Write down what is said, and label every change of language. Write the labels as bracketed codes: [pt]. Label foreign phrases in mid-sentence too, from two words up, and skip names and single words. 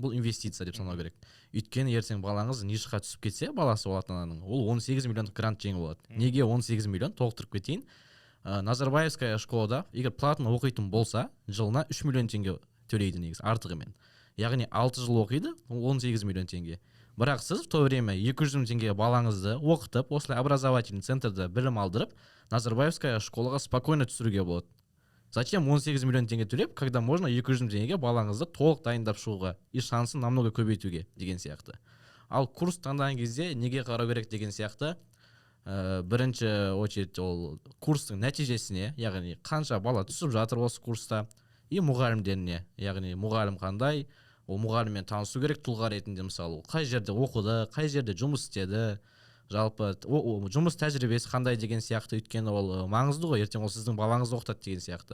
[kk] Бұл инвестиция деп санау керек. Өйткені ертең балаңыз нишқа түсіп кетсе, баласы ол ата-ананың, ол 18 миллион грант жеңіп болады. Неге 18 миллион? Толықтырып кетейін. Назарбаевская школада егер платно оқитын болса, жылына 3 миллион теңге төлейді негізі артығымен. Яғни 6 жыл оқиды, 18 миллион теңге. Бірақ сіз [ru] в то время [kk] 200 мың теңге балаңызды оқытып, осылай [ru] образовательный центрда [kk] білім алдырып, Назарбаевская школаға спокойно түсіруге болады. Зачем 18 миллион теңге төлеп, [ru] когда можно [kk] 200 мың теңгеге балаңызды толық дайындап шығуға и шансын намного көбейтуге деген сияқты. Ал курс таңдаған кезде неге қарау керек деген сияқты, бірінші очередь ол курстың нәтижесіне, яғни қанша бала түсіп жатыр осы курста, и мұғалімдеріне, яғни мұғалім қандай, ол мұғаліммен танысу керек тұлға ретінде, мысалы қай жерде оқыды, қай жерде жұмыс істеді, жалпы жұмыс тәжірибесі қандай деген сияқты, өйткені ол маңызды ғой, ертең ол сіздің балаңызды оқытады деген сияқты.